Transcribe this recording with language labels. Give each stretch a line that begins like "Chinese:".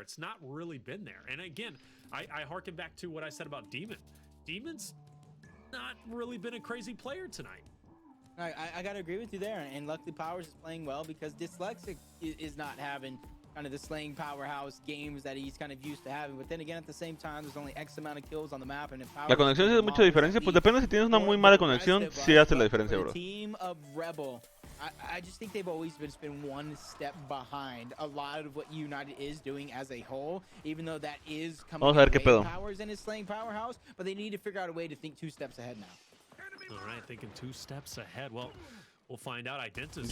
English: It's not really been there. And again, I harken back to what I said about Demon. Demon's not really been a crazy player tonight. I gotta agree with you there. And luckily Powers is playing well because Dyslexic is not having kind of the slaying powerhouse games that he's kind of used to having. But then again, at the same time, there's only X amount of kills on the map. And if
Spanish: la conexión hace mucha diferencia. Pues depende si tienes una muy mala conexión, sí hace la diferencia, bro.
English: Team of Rebel, I just think they've always been one step behind a lot of what United is doing as a whole, even though that is coming
Spanish: Vamos a ver qué pedo.
English: Powers in his slaying powerhouse, but they need to figure out a way to think 2 steps ahead now. All right, thinking 2 steps ahead. Well, we'll find out. Identis